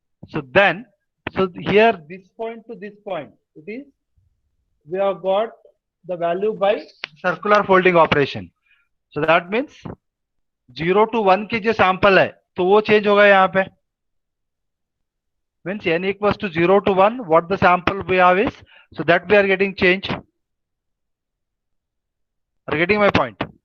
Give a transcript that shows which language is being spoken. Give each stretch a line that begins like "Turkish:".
English: So then, so here this point to this point, it is we have got the value by circular folding operation. So that means
Hindi: 0 to 1 के जो sample है तो वो change होगा यहाँ पे.
English: Means n equals to 0 to 1, what the sample we have is, so that we are getting change. Are you getting my point?